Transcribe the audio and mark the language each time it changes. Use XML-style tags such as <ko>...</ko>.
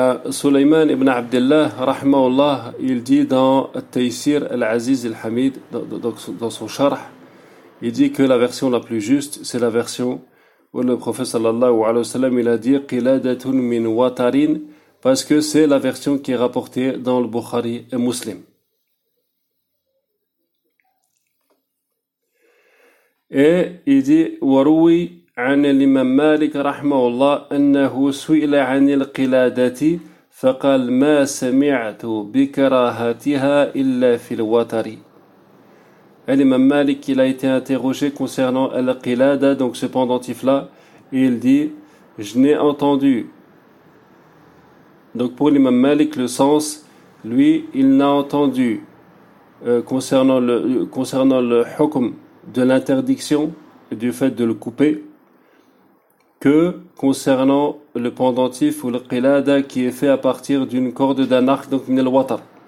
<fr>Sulayman ibn Abdullah rahimahullah, il dit dans At-Taysir al-Aziz al-Hamid, dans son charh, il dit que la version la plus juste, c'est la version où le prophète sallallahu alayhi wa sallam il a dit</fr> <ar>qiladatun min watarin,</ar> <fr>parce que c'est la version qui est rapportée dans le Bukhari et Muslim. Et il dit</fr> <ar>warui عن الإمام مالك رحمه الله أنه سئل عن القلادة فقال ما سمعت بكراهتها إلا في الوتر.</ar> <fr>الإمام مالك il a été interrogé concernant القلادة, donc ce pendentif là, et il dit je n'ai entendu. Donc pour l'imam Malik, le sens, lui, il n'a entendu concernant le hukm de l'interdiction et du fait de le couper que concernant le pendentif ou le qilada qui est fait à partir d'une corde d'un arc, donc minel watar.</fr>